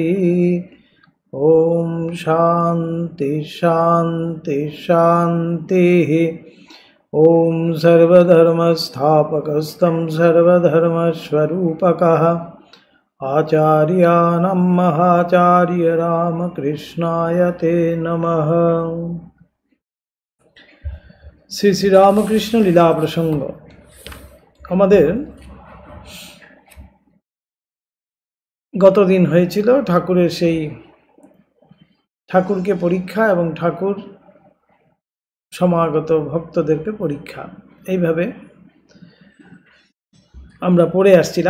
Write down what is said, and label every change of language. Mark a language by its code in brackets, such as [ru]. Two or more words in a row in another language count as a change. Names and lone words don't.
[sa] ओम शांति शांति शांति। ओम सर्वधर्मस्थापकस्तं सर्वधर्मस्वरूपकः आचार्याणां महाचार्य रामकृष्णाय ते नमः। [bn] শ্রী শ্রী রামকৃষ্ণ লীলা প্রসঙ্গ। আমাদের গতদিন হয়েছিল ঠাকুরের সেই ঠাকুরকে পরীক্ষা এবং ঠাকুর সমাগত ভক্তদেরকে পরীক্ষা, এইভাবে আমরা পড়ে আসছিলাম।